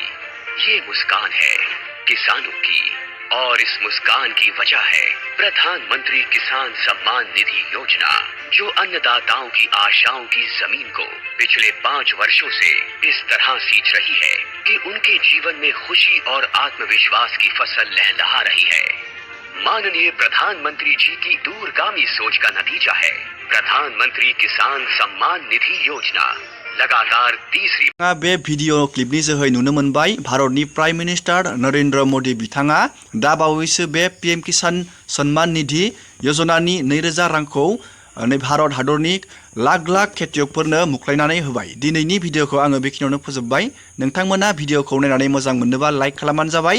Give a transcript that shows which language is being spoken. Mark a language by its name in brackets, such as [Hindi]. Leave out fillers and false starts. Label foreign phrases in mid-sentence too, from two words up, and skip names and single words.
[Hindi] ये मुस्कान है किसानों की, और इस मुस्कान की वजह है प्रधानमंत्री किसान सम्मान निधि योजना, जो अन्नदाताओं की आशाओं की जमीन को पिछले 5 वर्षों से इस तरह सींच रही है कि उनके जीवन में खुशी और आत्मविश्वास की फसल लहलहा रही है। माननीय प्रधानमंत्री जी की दूरगामी सोच का नतीजा है प्रधानमंत्री किसान सम्मान निधि योजना। लगातार तीसरी [Bodo] बे भिडिअ क्लिपनि जोहै नुनो मोनबाय भारतनि [English] prime minister [Bodo] नरेन्द्र मोदी बिथाङा दा बावैसो बे PM किसान सम्मान निधि योजनानि 2000 रांखौ भारत हादरनि लाख लाख खेतियकफोरनो मुंख्लायनानै होबाय। दिनैनि भिडिअखौ आङो बेखिनियावनो फोजोबबाय। नोंथांमोना भिडिअखौ नायनानै मोजां मोनोबा लाइक खालामबानो जाबाय।